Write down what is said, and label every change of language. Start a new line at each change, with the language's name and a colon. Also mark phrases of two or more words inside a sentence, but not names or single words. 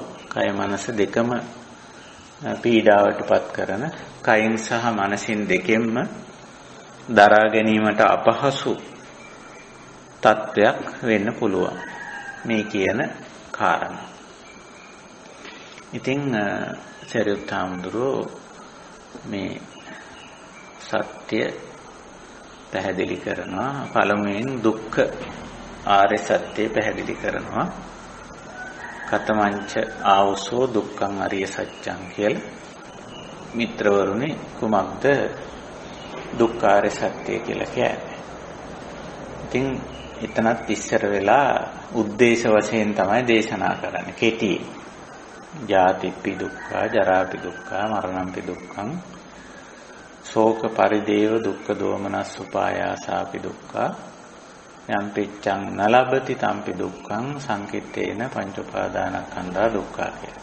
Sinhala: කය මනස දෙකම පීඩාවටපත් කරන කයින් සහ මනසින් දෙකෙන්ම දරා ගැනීමට අපහසු තත්වයක් වෙන්න පුළුවන් මේ කියන කාරණා. ඉතින් සරියුත් හාමුදුරුවෝ මේ සත්‍ය පැහැදිලි කරනවා. පළමුවෙන් දුක්ඛ ආර්ය සත්‍ය පැහැදිලි කරනවා.
Pali: කතමංච ආවසෝ දුක්ඛං අරිය සත්‍යං කියලා.
Sinhala: මිත්‍රවරුනි කුමක්ද දුක්ඛාරය සත්‍ය කියලා කියන්නේ? ඉතින් එතනත් ඉස්සර වෙලා උද්දේශ වශයෙන් තමයි දේශනා කරන්නේ. කෙටි.
Pali: ජාතිප්පි දුක්ඛ, ජරාපි දුක්ඛ, මරණම්පි දුක්ඛං, ශෝක පරිදේව දුක්ඛ දෝමනස් උපායාසාපි දුක්ඛ, යම් පිච්ඡං නලබති තම්පි දුක්ඛං සංකිට්ඨේන පංච උපාදානස්කන්ධා දුක්ඛ කියලා.